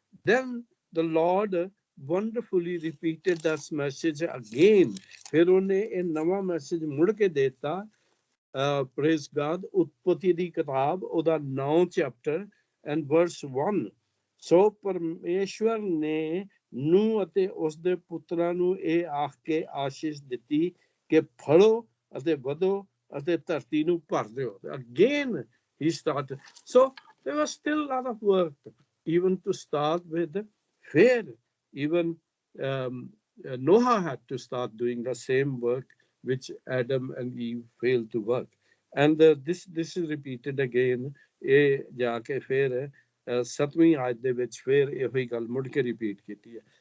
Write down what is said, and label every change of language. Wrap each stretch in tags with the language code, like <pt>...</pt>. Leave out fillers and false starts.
<en>Then the Lord wonderfully repeated that message again.</en> <pa>ਫਿਰ ਉਹਨੇ ਇਹ ਨਵਾਂ ਮੈਸੇਜ ਮੁੜ ਕੇ ਦੇਤਾ।</pa> <en>Praise God,</en> <pa>ਉਤਪਤੀ ਦੀ ਕਿਤਾਬ ਉਹਦਾ 9 ਚੈਪਟਰ</pa> <en>and verse 1.</en> <pa>ਸੋ ਪਰਮੇਸ਼ਵਰ ਨੇ ਨੂਹ ਅਤੇ ਉਸਦੇ ਪੁੱਤਰਾਂ ਨੂੰ ਇਹ ਆਖ ਕੇ ਆਸ਼ੀਸ਼ ਦਿੱਤੀ ਕਿ ਫੜੋ ਅਤੇ ਵਧੋ ਅਤੇ ਧਰਤੀ ਨੂੰ ਭਰ ਦਿਓ।</pa> <en>Again he started. So there was still a lot of work, even to start with fair. Even Noah had to start doing the same work which Adam and Eve failed to work. And this is repeated again.</en> <pa>ਇਹ ਜਾ ਕੇ ਫਿਰ 7ਵੀਂ ਆਇਤ ਦੇ ਵਿੱਚ ਫਿਰ ਇਹੋ ਹੀ ਗੱਲ ਮੁੜ ਕੇ ਰਿਪੀਟ ਕੀਤੀ ਹੈ।</pa>